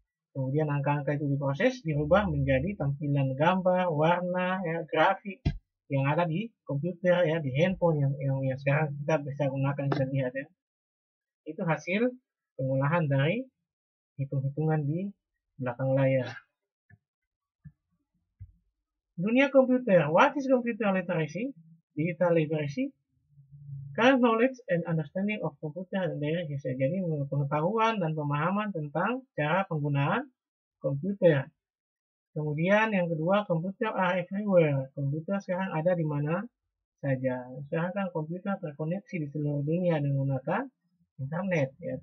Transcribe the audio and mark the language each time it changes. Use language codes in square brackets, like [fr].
[id] Kemudian angka-angka itu diproses, dirubah menjadi tampilan gambar, warna, ya, grafik yang ada di komputer ya, di handphone yang sekarang kita bisa gunakan, bisa lihat ya. Itu hasil pengolahan dari hitung-hitungan di belakang layar. Dunia komputer. [en] What is computer literacy? Digital literacy. Current knowledge and understanding of computer and their usage. [id] Jadi pengetahuan dan pemahaman tentang cara penggunaan komputer. Kemudian yang kedua, komputer [en] are everywhere. [id] Komputer sekarang ada di mana saja. Sekarang kan komputer terkoneksi di seluruh dunia dengan menggunakan internet. Ya.